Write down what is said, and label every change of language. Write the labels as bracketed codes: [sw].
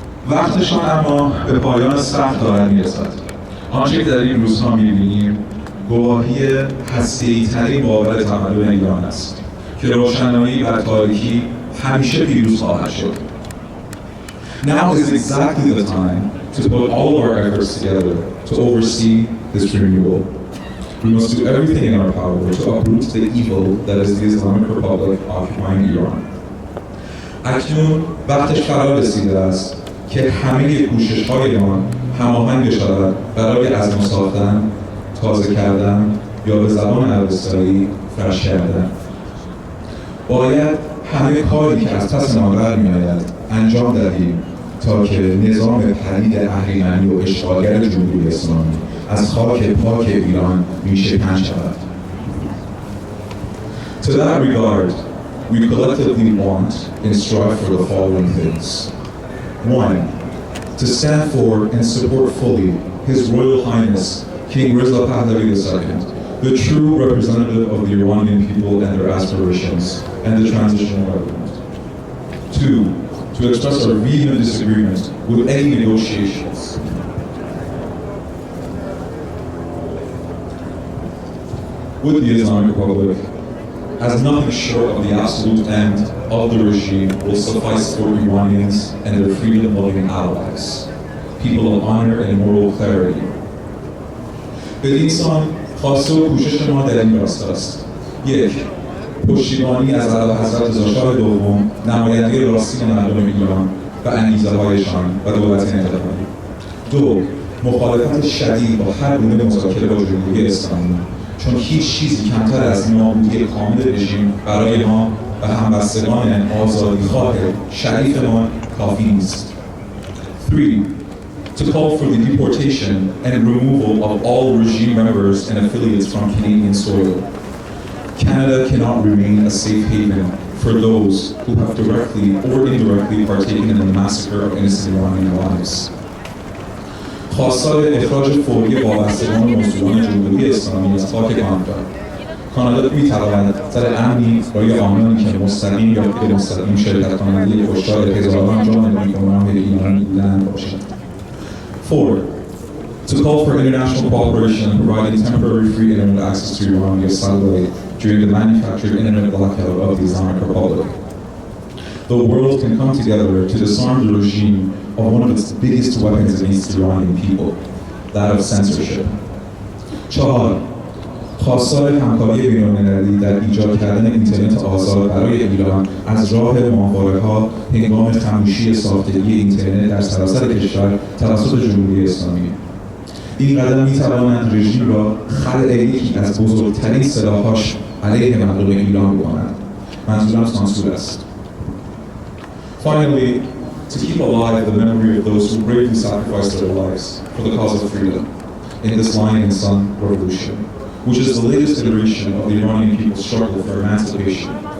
[fa] وقتشان اما به پایان سخت دارد میرسد. آنچه که در این روزها میبینیم گواهی هسته‌ای ترین باور تمدن ایران است که روشنایی بر تاریکی همیشه پیروز خواهد شد. [en] Now is exactly the time to put all of our efforts together to oversee this renewal. We must do everything in our power to uproot the evil that is the Islamic Republic occupying Iran. [fa] اکنون وقتش فرا رسیده است که همه کوشش‌هایمان هماهنگ شود برای عزم ساختن، تازه کردن یا به زبان اوستایی فرش کردن. باید همه کاری که از پس ما برمی‌آید انجام دهیم تا که نظام پلید اهریمنی و اشغالگر جمهوری اسلامی از خاک پاک ایران ریشه‌کن شود. [en] To that regard, we collectively want and strive for the following things. 1. To stand for and support fully His Royal Highness King Reza Pahlavi II, the true representative of the Iranian people and their aspirations, and the transitional government. 2. To express our vehement disagreement with any negotiations. With the Islamic Republic, as nothing short of the absolute end of the regime will suffice for Iranians and their freedom-loving allies, people of honor and moral clarity. [fa] بدین سان خواسته و کوشش ما در این راست است. 1. پشتیبانی از اعلیحضرت رضاشاه دوم، نماینده راستین مردم ایران و انگیزه‌هایشان و دولت انتقالی. 2. مخالفت شدید با هر گونه مذاکره با جمهوری اسلامی، چون هیچ چیزی کمتر از نابودی کامل رژیم برای ما و همبستگان آزادیخواه شریفمان کافی نیست. [en] 3. To call for the deportation and removal of all regime members and affiliates from Canadian soil. Canada cannot remain a safe haven for those who have directly or indirectly partaken in the massacre of innocent Iranian lives. [fa] خواستار اخراج فوری وابستگان مزدوران جمهوری اسلامی از خاک کانادا. کانادا می‌تواند سر امنی برای آنانی که مستقیم یا غیر مستقیم شرکت کننده کشتار هزاران جان بیگناه ایرانی بودند باشد. [en] 4. To call for international cooperation in providing temporary free internet access to Iran via satellite during the manufactured internet blackout of the Islamic Republic. The world can come together to disarm the regime of one of its biggest weapons against the Iranian people, that of censorship. [fa] 4. خواستار همکاری بین‌المللی در ایجاد کردن اینترنت آزاد برای ایران از راه ماهواره‌ها هنگام خموشی ساختگی اینترنت در سراسر کشور توسط جمهوری اسلامی. این قدم می‌تواند رژیم را خلع یکی از بزرگترین سلاح‌هاش علیه مردم ایران بکند. منظورم سانسور است. [en] Finally, to keep alive the memory of those who bravely sacrificed their lives for the cause of freedom in this Lion and Sun revolution, which is the latest iteration of the Iranian people's struggle for emancipation.